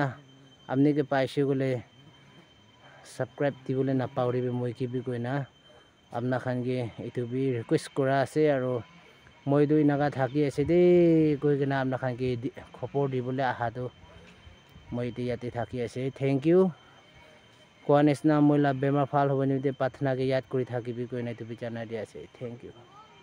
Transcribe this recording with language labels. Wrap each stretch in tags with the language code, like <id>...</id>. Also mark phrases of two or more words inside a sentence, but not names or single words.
<nag>amni ke paise gole subscribe ti bole na pauri bi moi ki bi koi na amna khan ge itu bi request kora ase aro moi du inaga thaki ase de koi gena amna khan ge khopor di bole aha do moi ti yate thaki ase</nag> <en>thank you</en> <nag>কোৱা নিচিনা মই লা বেমাৰ ভাল হ'ব নিতে প্ৰাৰ্থনা কে ইয়াত কৰি থাকিবি কৈ নাই তুমি জানাই দিয়া আছে</nag> <en>thank you</en>